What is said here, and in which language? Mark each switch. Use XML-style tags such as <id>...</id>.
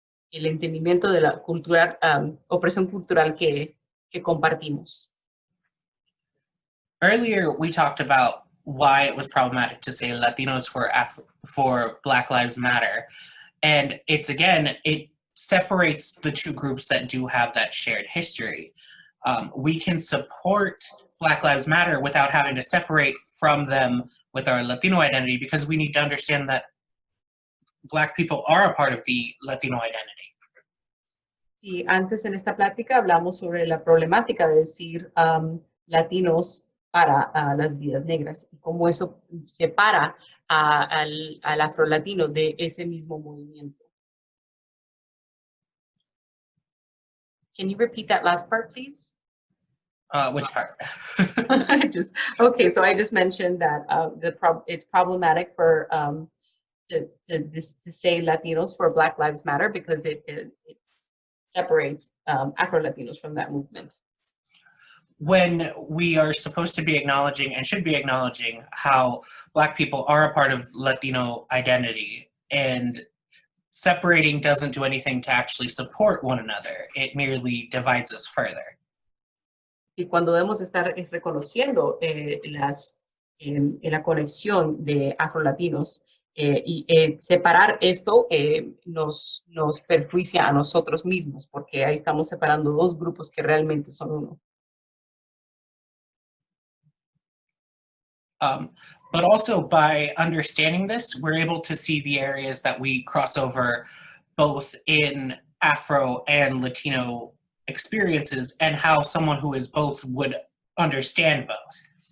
<es>El entendimiento de la opresión cultural que compartimos.</es> <en>Earlier, we talked about why it was problematic to say Latinos for Black Lives Matter. And it separates the two groups that do have that shared history. We can support Black Lives Matter without having to separate from them with our Latino identity, because we need to understand that Black people are a part of the Latino identity.</en> <es>Sí, antes en esta plática hablamos sobre la problemática de decir latinos para las vidas negras y cómo eso separa al afrolatino de ese mismo movimiento.</es> <en>Can you repeat that last part, please? Which part? Okay, so I just mentioned that it's problematic for to say Latinos for Black Lives Matter because it separates Afro-Latinos from that movement. When we are supposed to be acknowledging and should be acknowledging how Black people are a part of Latino identity, and separating doesn't do anything to actually support one another. It merely divides us further.</en> <es>Y cuando debemos estar reconociendo la conexión de afrolatinos y separar esto nos perjuicia a nosotros mismos, porque ahí estamos separando dos grupos que realmente son uno.</es> <en>But also by understanding this, we're able to see the areas that we cross over both in Afro and Latino experiences and how someone who is both would understand both.</en>